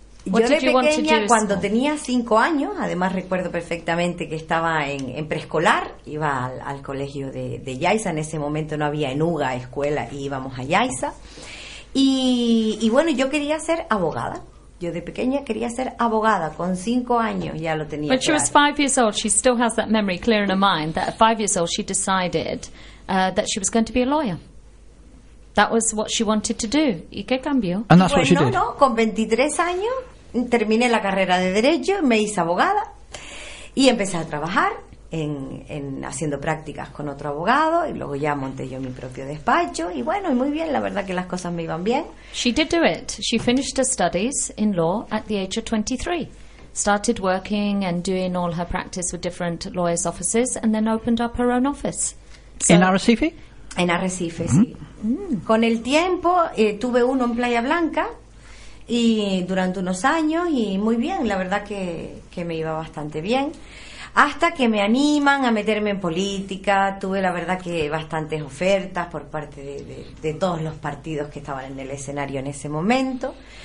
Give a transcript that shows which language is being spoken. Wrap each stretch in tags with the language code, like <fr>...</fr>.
<es>Yo de pequeña, cuando tenía 5 años, además recuerdo perfectamente que estaba en preescolar, iba al colegio de Yaiza, en ese momento no había en UGA escuela y íbamos a Yaiza, y bueno, yo quería ser abogada. Yo de pequeña quería ser abogada, con 5 años ya lo tenía.</es> <en>When she was 5 years old, she still has that memory clear in her mind, that at 5 years old she decided that she was going to be a lawyer. That was what she wanted to do.</en> <es>¿Y qué cambió?</es> <en>And that's what she did.</en> <es>No, con 23 años terminé la carrera de derecho, me hice abogada y empecé a trabajar en haciendo prácticas con otro abogado y luego ya monté yo mi propio despacho y bueno, y muy bien, la verdad que las cosas me iban bien.</es> <en>She did do it. She finished her studies in law at the age of 23. Started working and doing all her practice with different lawyers' offices and then opened up her own office. In Arrecife?</en> <es>En Arrecife, sí. Con el tiempo tuve uno en Playa Blanca y durante unos años y muy bien, la verdad que me iba bastante bien. Hasta que me animan a meterme en política, tuve la verdad que bastantes ofertas por parte de todos los partidos que estaban en el escenario en ese momento.</es>